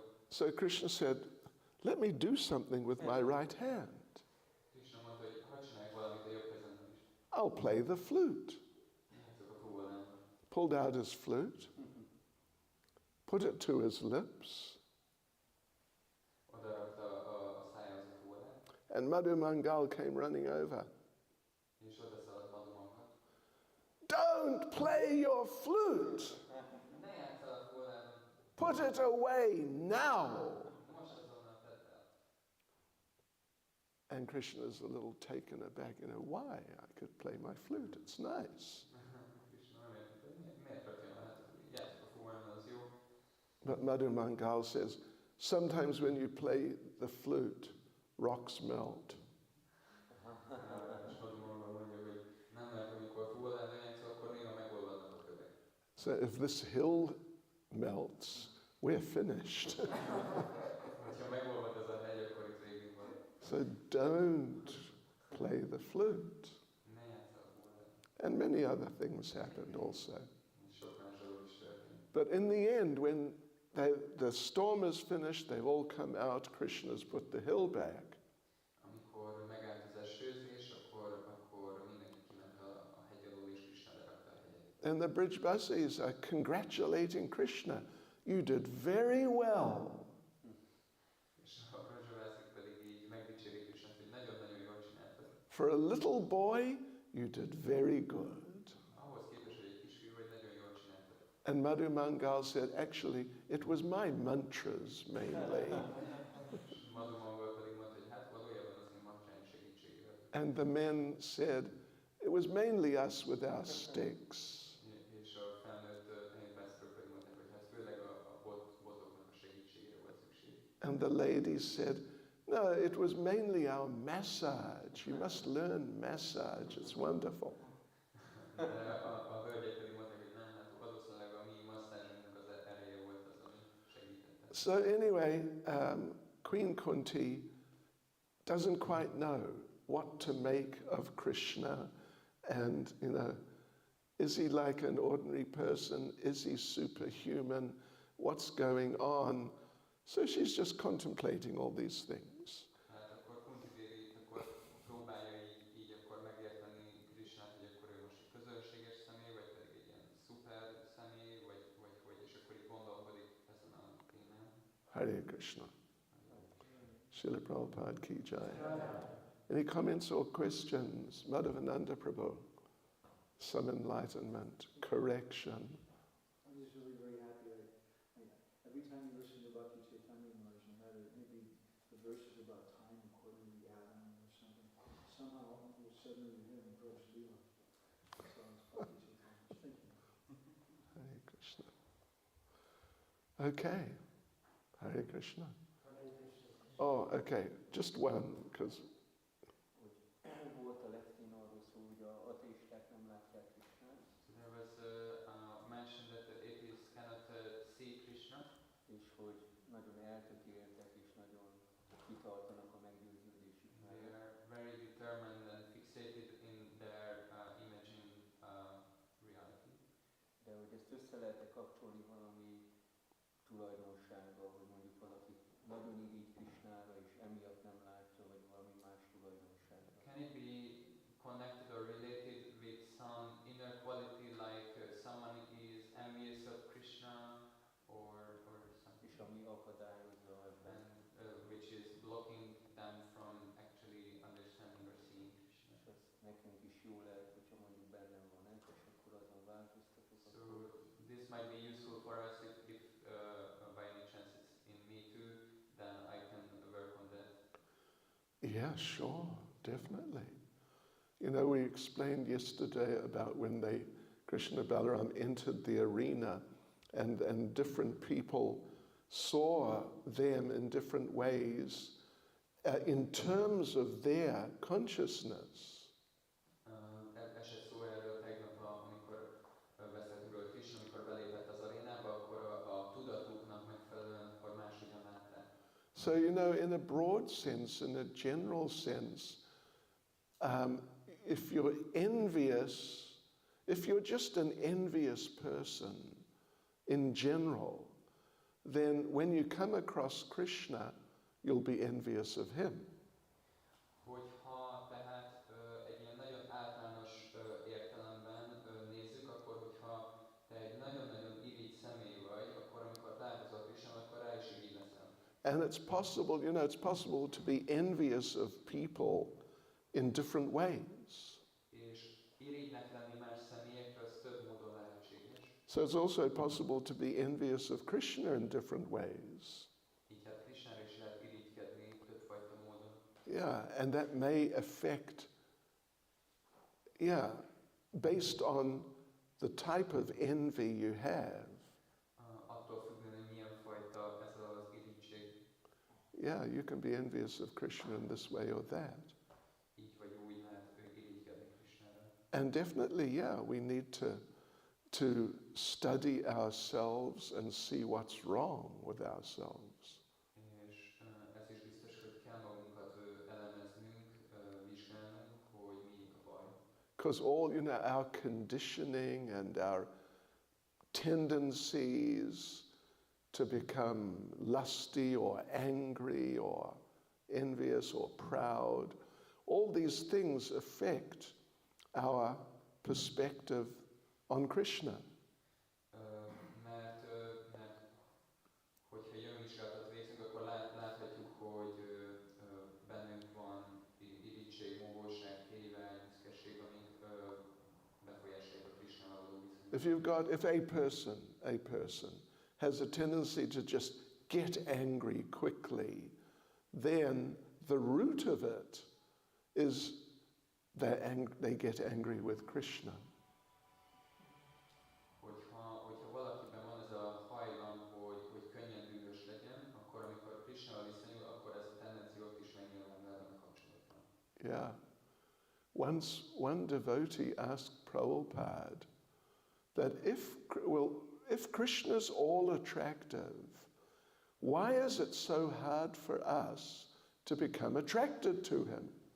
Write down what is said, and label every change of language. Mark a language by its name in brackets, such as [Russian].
[English] So Krishna said, let me do something with my right hand. [Hungarian] Krishna mondta, hogy hadd csinálj valamit a jobb kezemmel is. [English] I'll play the flute. [Hungarian] Játszok a fuvolával. [English] Pulled out his flute, put it to his lips, [Hungarian] Oda rakta a szájához a fuvolát, [English] and Madhu Mangal came running over. [Hungarian] és oda szaladt Madhumangal. [English] Don't play your flute! [Hungarian] Ne játsszál a fuvolában, [English] Put it away now! [Hungarian] most azonnal tedd el. [English] And Krishna is a little taken aback. Why? I could play my flute, it's nice. [Hungarian] Krishna nem értett, hogy miért rakja el, hát játszok a fuvolával, az jó. [English] But Madhu Mangal says, sometimes when you play the flute, rocks melt. [Hungarian] És Madhumangal mondja, hogy nem lehet, amikor fuvolával játszol, akkor néha megolvadnak a kövek. [English] So if this hill melts, we're finished. [Hungarian] Ha megolvad ez a hegy, akkor itt végig van. [English] So don't play the flute. [Hungarian] Ne játsszál a fuvolával. [English] And many other things happened also. [Hungarian] Sok más dolog is történt. [English] But in the end, when the storm is finished, they've all come out, Krishna's put the hill back. [Hungarian] Amikor megállt az esőzés, akkor mindenki kiment a hegy alól, és Krishna lerakta a hegyet. [English] And the Brijbasis are congratulating Krishna. You did very well. [Hungarian] És a Brajavászik pedig így megdicsérik Krishnát, hogy nagyon-nagyon jól csináltad. [English] For a little boy, you did very good. [Hungarian] Ahhoz képest, hogy egy kisfiú vagy, nagyon jól csináltad. [English] And Madhu Mangal said, actually, it was my mantras mainly. [Hungarian] Madhumangal pedig mondta, hogy hát valójában az én mantráim segítségével. [English] And the men said, it was mainly us with our sticks. [Hungarian] És a felnőtt helypásztorok pedig mondták, hogy hát főleg a botoknak a segítségére volt szükség. [English] And the ladies said, no, it was mainly our massage. You must learn massage. It's wonderful. [Hungarian] De a hölgyek pedig mondták, hogy nem, hát valószínűleg a mi masszázsunknak az ereje volt az, ami segített. [English] So anyway, Queen Kunti doesn't quite know what to make of Krishna, and is he like an ordinary person? Is he superhuman? What's going on? So she's just contemplating all these things. [Hungarian] Hát akkor Kunti déli, akkor próbálja így akkor megérteni Krishnát, hogy akkor ő most egy közönséges személy, vagy pedig egy ilyen szuper személy, vagy hogy, és akkor így gondolkodik ezen a témán. [English] Hare Krishna. Srila Prabhupada ki jai. Any comments or questions? Madhavananda Prabhu. Some enlightenment, correction. I'm just really very happy. Every time you listen to Bhakti Chaitanya Maharaj, no matter maybe the verses about time according to the atom or something, somehow you'll suddenly hear in Prabhu's Leela. So it's Bhakti Chaitanya. Thank you. Hare Krishna. Okay. Hare Krishna. Oh, okay. Just one, because [Hungarian] Volt a leftin arról szó, hogy a ateisták nem látják Krisnát, [English] So there was mention that the atheists cannot see Krishna, [Hungarian] és hogy nagyon eltökéltek és nagyon kitartanak a meggyőződésük [English] they [Hungarian] mellett. [English] are very determined and fixated in their imaging reality. [Hungarian] De hogy ezt össze lehet kapcsolni valami tulajdonsággal, hogy mondjuk valaki nagyon irigy Krisnára és emiatt nem látja, vagy valami más tulajdonságra. [English] Can it be connected or related with some inner quality, like someone is envious of Krishna or something, [Hungarian] És ami akadályozza ebben. [English] and which is blocking them from actually understanding or seeing Krishna? [Hungarian] És ez nekünk is jó lehet, hogyha mondjuk bennem van ez, és akkor azon változtatok. [English] So this might be useful for us if by any chance it's in me too, then I can work on that. yeah, sure, definitely. We explained yesterday about when Krishna Balaram entered the arena and different people saw them in different ways in terms of their consciousness. [Hungarian] Esett szó erről tegnap, amikor beszéltünk róla Krishna, amikor belépett az arénába, akkor a tudatuknak megfelelően, akkor máshogyan látták. [English] So, in a broad sense, in a general sense, if you're envious, if you're just an envious person in general, then when you come across Krishna, you'll be envious of him. [Hungarian] Hogyha tehát egy ilyen nagyon általános értelemben nézzük, akkor hogyha te egy nagyon-nagyon irigy személy vagy, akkor amikor találkozol Krishnával, akkor rá is irigy leszel. [English] And it's possible, it's possible to be envious of people in different ways. [Hungarian] És irigynek lenni más személyekről, az több módon lehetséges. [English] So it's also possible to be envious of Krishna in different ways. [Hungarian] Így hát Krishnára is lehet irigykedni többfajta módon. [English] Yeah, and that may affect, based on the type of envy you have. [Hungarian] Attól függően, hogy milyen fajta ez az irigység. [English] Yeah, you can be envious of Krishna in this way or that. [Hungarian] Így vagy úgy lehet irigykedni Krishnára. [English] And definitely, we need to study ourselves and see what's wrong with ourselves. [Hungarian] És ez is biztos, hogy kell magunkat elemeznünk, vizsgálnunk, hogy mi a baj. [English] Because all, our conditioning and our tendencies to become lusty or angry or envious or proud, all these things affect our perspective on Krishna. [Hungarian] Mert hogyha jön vizsgálatot végzünk, akkor láthatjuk, hogy bennünk van irigység, mohóság, tévágy, büszkeség, amik befolyásolják a Krishnával való viszonyt. [English] If a person has a tendency to just get angry quickly, then the root of it is they get angry with Krishna. [Hungarian] Hogyha valakiben van ez a hajlam, hogy könnyen dühös legyen, akkor amikor Krishnával viszonyul, akkor ez a tendencia ott is megnyilván velem kapcsolatban. [English] Yeah. Once one devotee asked Prabhupada that if Krishna's all attractive, why is it so hard for us to become attracted to him?